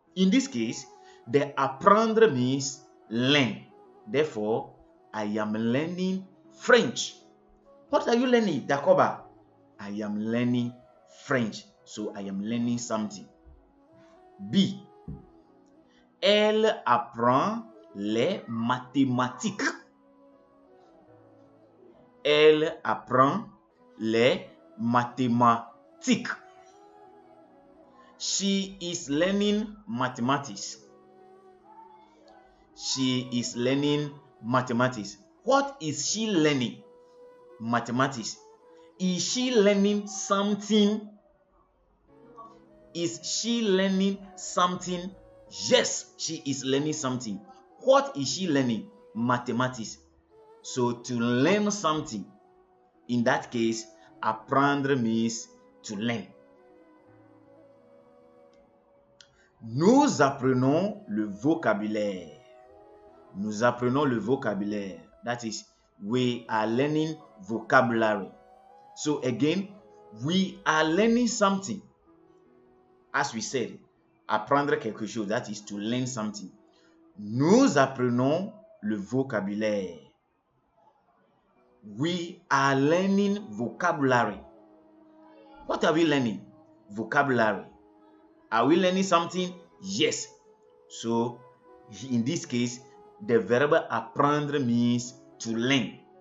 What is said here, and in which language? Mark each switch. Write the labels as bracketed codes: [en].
[en] In this case, the apprendre means learn. Therefore, I am learning French. What are you learning, Dacoba? I am learning French. So I am learning something. B. [fr] Elle apprend les mathématiques. Elle apprend les mathématiques. [en] She is learning mathematics. She is learning mathematics. What is she learning? Mathematics. Is she learning something? Is she learning something? Yes, she is learning something. What is she learning? Mathematics. So to learn something, in that case, apprendre means to learn. [fr] Nous apprenons le vocabulaire. Nous apprenons le vocabulaire. [en] That is, we are learning vocabulary. So again, we are learning something. As we said, [fr] apprendre quelque chose, [en] that is to learn something. [fr] Nous apprenons le vocabulaire. [en] We are learning vocabulary. What are we learning? Vocabulary. Are we learning something? Yes. So in this case, the verb apprendre means to learn.